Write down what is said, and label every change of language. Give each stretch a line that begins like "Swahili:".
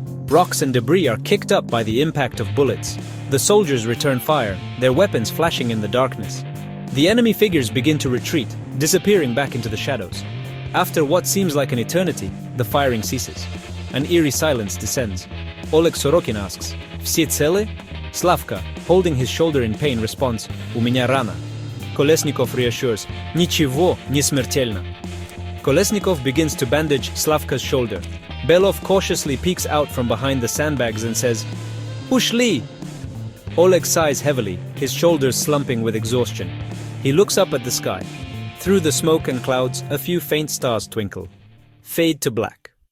English: Rocks and debris are kicked up by the impact of bullets. The soldiers return fire, their weapons flashing in the darkness. The enemy figures begin to retreat, disappearing back into the shadows. After what seems like an eternity, the firing ceases. An eerie silence descends. Oleg Sorokin asks,
Russian: "Все целы?"
English: Slavka, holding his shoulder in pain, responds,
Russian: "У меня рана." Kolesnikov reassures, "Ничего, не смертельно."
English: Kolesnikov begins to bandage Slavka's shoulder. Belov cautiously peeks out from behind the sandbags and says,
Russian: "Ушли!"
English: Oleg sighs heavily, his shoulders slumping with exhaustion. He looks up at the sky. Through the smoke and clouds, a few faint stars twinkle. Fade to black.